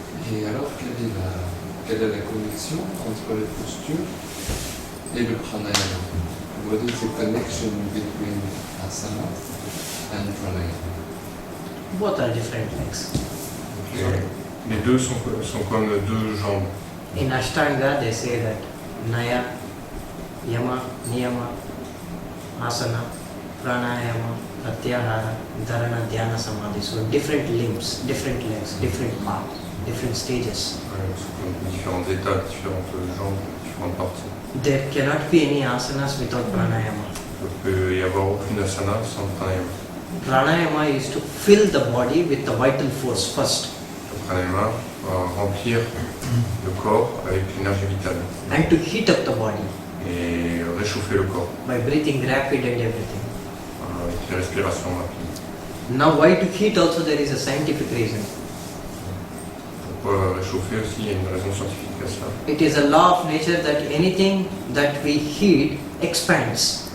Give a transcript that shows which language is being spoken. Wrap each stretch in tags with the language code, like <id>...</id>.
<fr>Et alors, quelle est la connexion entre les postures et le pranayama?</fr> <en>What is the connection between asana and pranayama? Both are different legs.</en> <fr>Les deux sont comme deux jambes.</fr> <en>In Ashtanga, they say that Naya, Yama, Niyama, Asana, Pranayama, Pratyahara, Dharana, Dhyana, Samadhi. So different limbs, different legs, different paths, different stages.</en> <fr>Ouais, c'est comme différentes étapes, différentes jambes, différentes parties.</fr> <en>There cannot be any asanas without pranayama.</en> <fr>Il peut y avoir aucune asana sans pranayama.</fr> <en>Pranayama is to fill the body with the vital force first.</en> <fr>Le pranayama va remplir le corps avec l'énergie vitale</fr> <en>And to heat up the body</en> <fr>et réchauffer le corps</fr> <en>by breathing rapid and everything.</en> <fr>avec les respirations rapides.</fr> <en>Now why to heat also there is a scientific reason.</en> <fr>Pourquoi réchauffer aussi? Il y a une raison scientifique à cela.</fr> <en>It is a law of nature that anything that we heat expands.</en>